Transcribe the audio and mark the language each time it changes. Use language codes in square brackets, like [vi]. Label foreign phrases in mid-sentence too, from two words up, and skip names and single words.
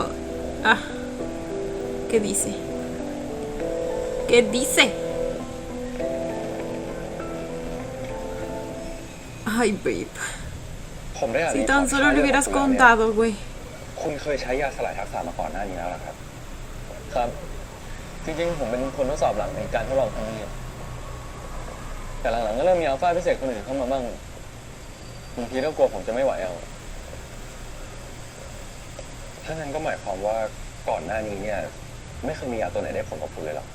[es] Ah, ¿qué dice? ¿Qué dice? Ay, babe. [th] ผมได้อ่าน [es] Si tan solo le hubieras contado, güey. [th] คุณเคยใช้ยาสลายทักษะมาก่อนหน้านี้แล้วเหรอครับ ครับ จริงๆ ผมเป็นคนทดสอบหลังในการทดลองครั้งนี้ แต่หลังๆ ก็เริ่มมีอัลฟาพิเศษคนอื่นเข้ามาบ้างบางทีก็กลัวผมจะไม่ไหวเอา ถ้างั้นก็หมายความว่าก่อนหน้านี้เนี่ย ไม่เคยมียาตัวไหนได้ผลกับคุณเลยหรอ